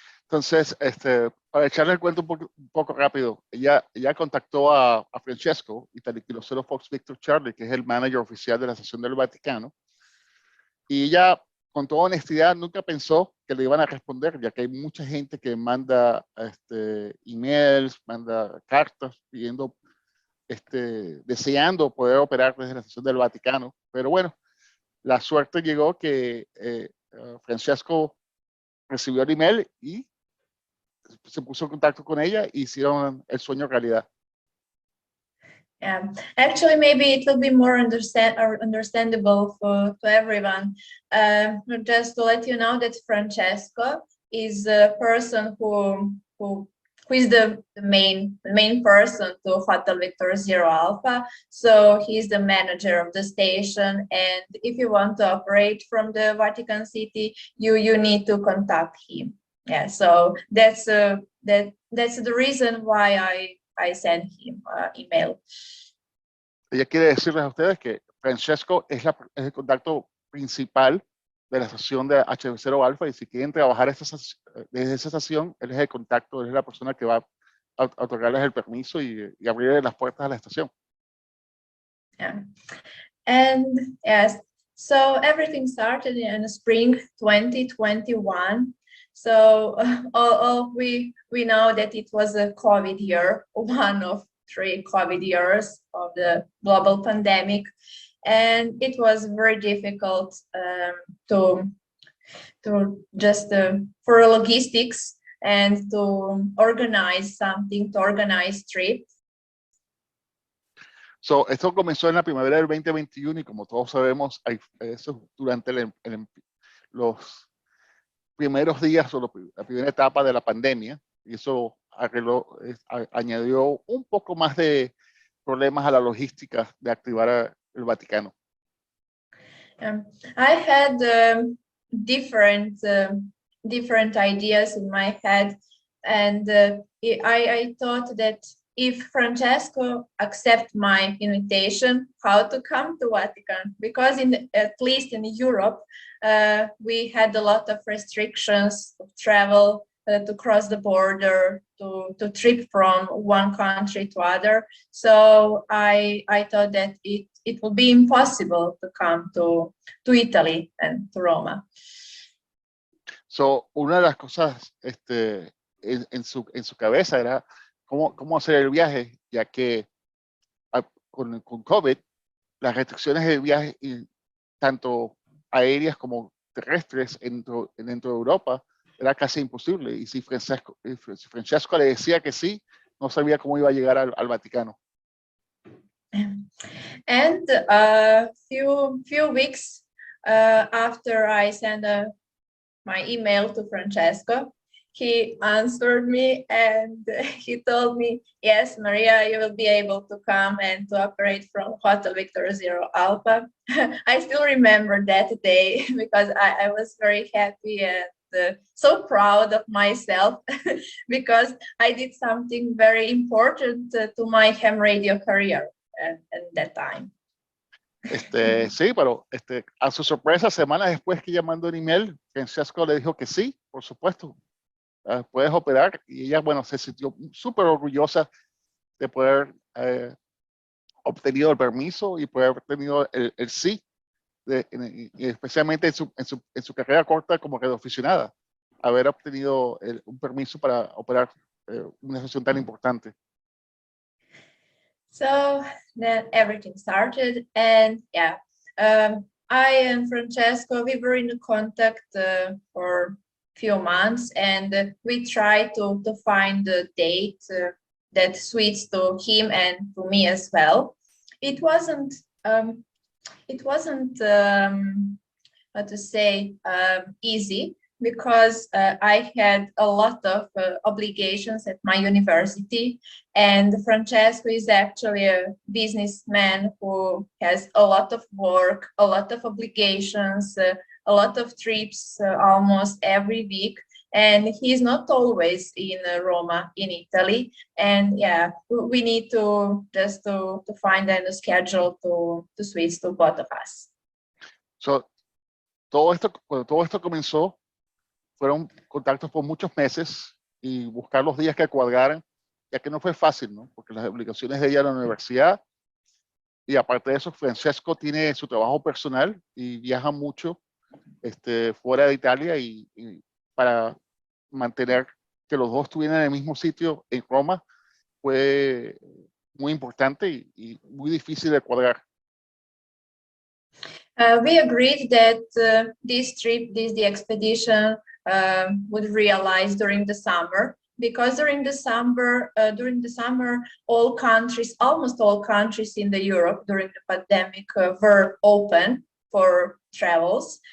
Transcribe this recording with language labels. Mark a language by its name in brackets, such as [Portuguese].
[Spanish] Entonces, para echarle el cuento un poco rápido, ella contactó a Francesco, Italy Kilo Zero Fox Victor Charlie, que es el manager oficial de la Asociación del Vaticano, y ella, con toda honestidad, nunca pensó que le iban a responder, ya que hay mucha gente que manda emails, manda cartas pidiendo, deseando poder operar desde la Asociación del Vaticano. Pero bueno, la suerte llegó que Francesco recibió el email y se puso en contacto con ella y hicieron el sueño realidad. [English] Actually, maybe it will be more understandable to everyone. Just to let you know that Francesco is a person who is the main person to Hotel Victor Zero Alpha. So he's the manager of the station, and if you want to operate from the Vatican City, you need to contact him. Yeah, so that's the reason why I sent him email. [Spanish] Ella quiere decirles a ustedes que Francesco es el contacto principal de la estación de HV0 Alpha, y si quieren trabajar desde esa estación, él es el contacto, él es la persona que va a otorgarles el permiso y abrirles las puertas a la estación. [English] Yeah. And yes, so everything started in spring 2021. So we know that it was a COVID year, one of 3 COVID years of the global pandemic, and it was very difficult to just for logistics and to organize trips. [Spanish] So, esto comenzó en la primavera del 2021 y como todos sabemos, eso durante los primeros días o la primera etapa de la pandemia, y eso añadió un poco más de problemas a la logística de activar el Vaticano. [English] I had different ideas in my head, and I thought that if Francesco accept my invitation, how to come to Vatican, because at least in Europe, we had a lot of restrictions of travel, to cross the border, to trip from one country to other. So I thought that it would be impossible to come to Italy and to Roma. [Spanish] So, una de las cosas en su cabeza era cómo hacer el viaje, ya que con COVID, las restricciones de viaje, tanto aéreas como terrestres dentro de Europa, era casi imposible. Y si Francesco le decía que sí, no sabía cómo iba a llegar al Vaticano. [English] And a few weeks after I sent my email to Francesco, he answered me and he told me, yes, Maria, you will be able to come and to operate from Hotel Victor Zero Alpha. I still remember that day because I was very happy and so proud of myself because I did something very important to my ham radio career at that time. [Spanish] Sí, pero a su sorpresa, semanas después que ella mandó un email, Francesco le dijo que sí, por supuesto, puedes operar, y ella, bueno, se sintió súper orgullosa de poder obtenido el permiso y poder haber tenido el sí y especialmente en su carrera corta como radioaficionada, haber obtenido un permiso para operar una asociación tan importante. [English] So then everything started, and yeah, I and Francesco, we were in contact for a few months, and we tried to find a date that suits to him and to me as well. It wasn't how to say, easy, because I had a lot of obligations at my university, and Francesco is actually a businessman who has a lot of work, a lot of obligations, a lot of trips almost every week, and he's not always in Roma, in Italy. And yeah, we need to just to find a schedule to switch to both of us. [Spanish] So, cuando todo esto comenzó, fueron contactos por muchos meses y buscar los días que cuadraran, ya que no fue fácil, ¿no? Porque las obligaciones de ella en la universidad, y aparte de eso, Francesco tiene su trabajo personal y viaja mucho fuera de Italia, y para mantener que los dos estuvieran en el mismo sitio en Roma fue muy importante y muy difícil de cuadrar. [English] We agreed that this trip, the expedition, would realize during the summer, because during the summer, all countries, almost all countries in the Europe during the pandemic were open for travels.